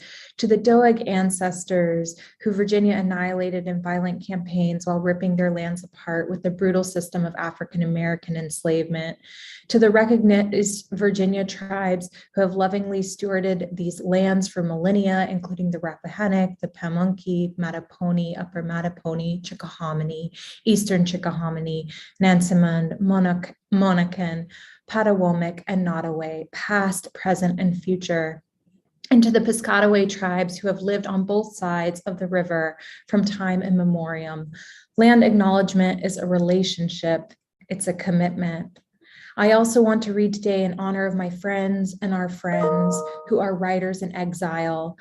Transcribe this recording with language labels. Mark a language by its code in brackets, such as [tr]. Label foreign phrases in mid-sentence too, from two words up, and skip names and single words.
[en] to the Doeg ancestors who Virginia annihilated in violent campaigns while ripping their lands apart with the brutal system of African American enslavement, to the recognized Virginia tribes who have lovingly stewarded these lands for millennia, including the Rappahannock, the Pamunkey, Mattapony, Upper Mattapony, Chickahominy, Eastern Chickahominy, Nansemond, Monacan, Patawomic, and Nottoway, past, present, and future. And to the Piscataway tribes who have lived on both sides of the river from time immemorial. Land acknowledgement is a relationship, it's a commitment. I also want to read today in honor of my friends and our friends who are writers in exile.